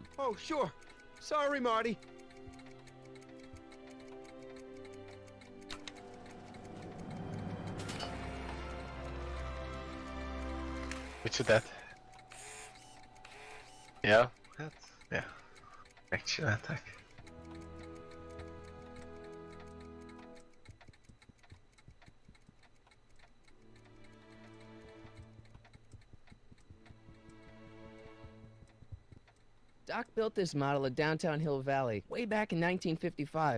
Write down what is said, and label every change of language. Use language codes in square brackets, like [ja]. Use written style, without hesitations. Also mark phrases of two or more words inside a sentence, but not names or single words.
[en] Oh, sure. Sorry, Marty. [hu] Micsodát? Ja, hát, ja. Megcsinálták. [en] Doc built this model of downtown Hill Valley way back in 1955.